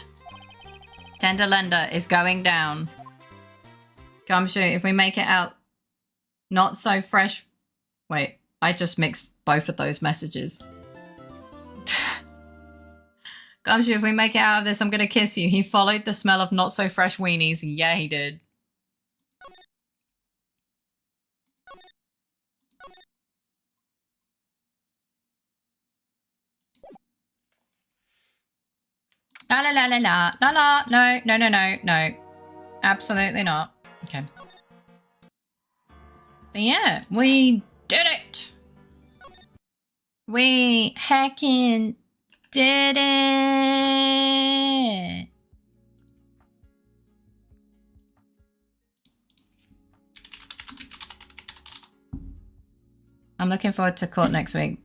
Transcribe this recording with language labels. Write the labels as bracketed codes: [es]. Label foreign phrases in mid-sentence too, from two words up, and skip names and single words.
[en] Tender lender is going down. Gumshoe, if we make it out not so fresh... Wait, I just mixed both of those messages. Gumshoe, if we make it out of this, I'm gonna kiss you. He followed the smell of not so fresh weenies. Yeah, he did. La la la la la la la. No, no, no, no, no. Absolutely not. Okay. But yeah, we did it. We heckin' did it. I'm looking forward to court next week.